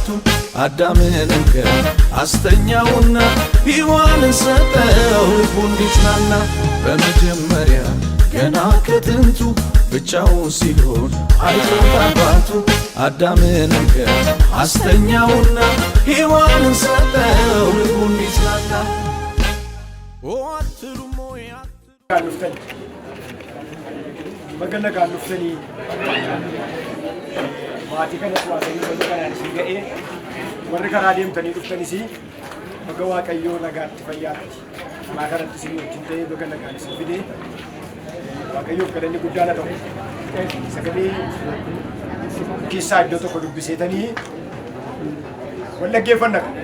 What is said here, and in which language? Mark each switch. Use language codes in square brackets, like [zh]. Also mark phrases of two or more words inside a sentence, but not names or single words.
[am] አዳምን እንከን አስተኛውና ሔዋንን ሰጠው ልቡ እንዲጽናና በመጀመሪያ ገና ከጥንቱ ብቻውን ሲሆን አይቶት አባቱ አዳምን እንከን አስተኛውና ሔዋንን ሰጠው ልቡ እንዲጽናና አትሉም ወይ [om] Maganda ka luftani maatii kanas waaqayyo wanta kanaan isin ga'ee warri karaa deemtanii dhuftanis baga waaqayyoo nagaatti fayyaatti karaa kanatti isin wajjin ta'ee baga nagaan isin fidee waaqayyoof galanni guddaadha ta'u sagalee keessaa iddoo tokko dubbiseetanii wal dhaggeeffanna